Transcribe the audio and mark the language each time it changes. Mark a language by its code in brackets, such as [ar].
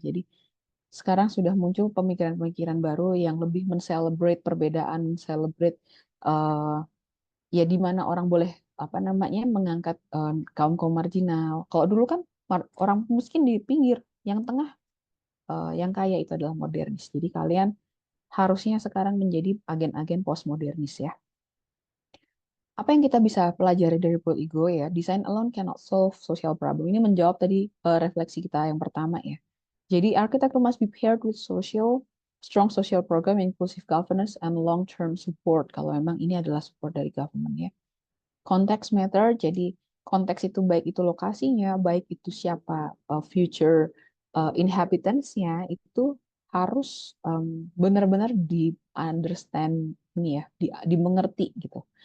[id] Jadi sekarang sudah muncul pemikiran-pemikiran baru yang lebih men-celebrate perbedaan, celebrate ya di mana orang boleh apa namanya mengangkat kaum kaum marginal. Kalau dulu kan orang miskin di pinggir, yang tengah, yang kaya itu adalah modernis. Jadi kalian harusnya sekarang menjadi agen-agen postmodernis ya. Apa yang kita bisa pelajari dari Paul Ego ya? [en] Design alone cannot solve social problem. [id] Ini menjawab tadi refleksi kita yang pertama ya. [en] Jadi architecture must be paired with strong social program, inclusive governance, and long-term support. [id] Kalau memang ini adalah support dari government ya. [en] Context matter, [id] jadi konteks itu baik itu lokasinya, baik itu siapa future inhabitants-nya, itu harus benar-benar di understand ini ya, dimengerti gitu.